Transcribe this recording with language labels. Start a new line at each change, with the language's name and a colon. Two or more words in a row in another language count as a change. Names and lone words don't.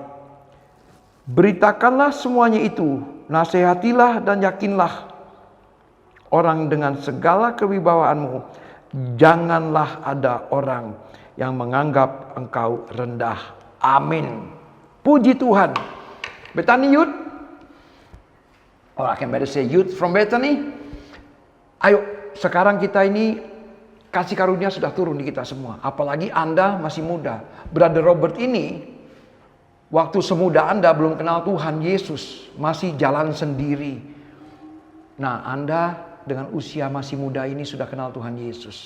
Indonesian: Beritakanlah semuanya itu, nasihatilah dan yakinlah orang dengan segala kewibawaanmu. Janganlah ada orang yang menganggap engkau rendah. Amin. Puji Tuhan. Bethany Youth.
English: I can better say youth from Bethany.
Indonesian: Ayo, sekarang kita ini kasih karunia sudah turun di kita semua. Apalagi Anda masih muda. Brother Robert ini waktu semuda Anda belum kenal Tuhan Yesus, masih jalan sendiri. Nah, Anda dengan usia masih muda ini sudah kenal Tuhan Yesus.